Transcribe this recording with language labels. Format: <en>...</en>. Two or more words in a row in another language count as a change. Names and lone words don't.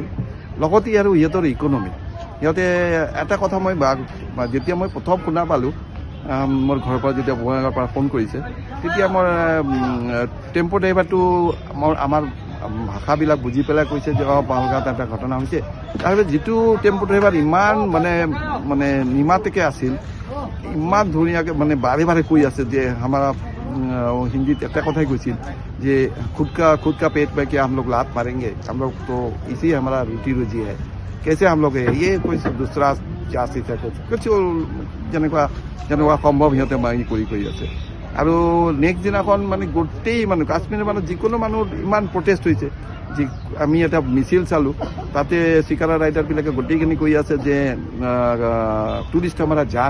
<as>লগতে আৰু সিহঁতৰ ইকনমি, সিহঁতে এটা কথা যেতিয়া মই প্ৰথম শুনা পালোঁ, মোৰ ঘৰৰ পৰা যেতিয়া বঙাইগাঁৱৰ পৰা ফোন কৰিছে, তেতিয়া মোৰ টেম্পো ড্ৰাইভাৰটো আমাৰ ভাষাবিলাক বুজি পেলাই কৈছে যে পেহেলগাঁৱত এটা ঘটনা হৈছে। তাৰপিছত যিটো টেম্পো ড্ৰাইভাৰ ইমান মানে নিমাতেকে আছিল, ইমান ধুনীয়াকৈ মানে বাৰে কৈ আছে যে আমাৰ হিন্দীত এটা কথাই কৈছিল যে</as> <hi>खुद का पेट पे क्या हम लोग लात मारेंगे, हम लोग तो इसी हमारा रोटी रोजी है, कैसे हम लोग ये कोई दूसरा जाति है कुछ</hi> <as>যেনেকুৱা সম্ভৱ সিহঁতে কৰি আছে। আৰু নেক্সট দিনাখন মানে গোটেই মানুহ কাশ্মীৰৰ মানুহ যিকোনো মানুহ ইমান প্ৰটেষ্ট হৈছে যি আমি এটা মিছিল চালোঁ তাতে চিকাৰা ৰাইডাৰবিলাকে গোটেইখিনি কৈ আছে যে টুৰিষ্ট আমাৰ জান</as>